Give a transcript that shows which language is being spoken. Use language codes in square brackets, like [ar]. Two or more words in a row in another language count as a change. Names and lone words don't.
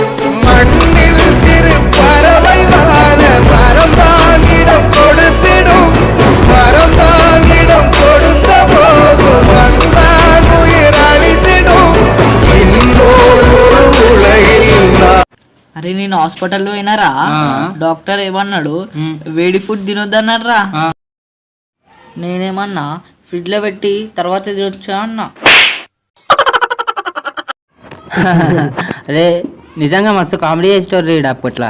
[ta] மண்ணில் சிறு பறவை வாழ மரம்தான் இடம் கொடுத்திடும். மரம்தான் இடம் கொடுத்த போதும் மண்தான் உயிர் அளித்திடும். இன்னொரு உலகில் [te] అరే నేను హాస్పిటల్లో అయినారా. డాక్టర్ ఏమన్నాడు? వేడి ఫుడ్ తినొద్దన్నాడు రా. నేనేమన్నా ఫ్రిడ్జ్ లో పెట్టి తర్వాత తినొచ్చా అన్నా. అరే నిజంగా మస్తు కామెడీ చేసేటోరు రీడ్ అప్పట్లో.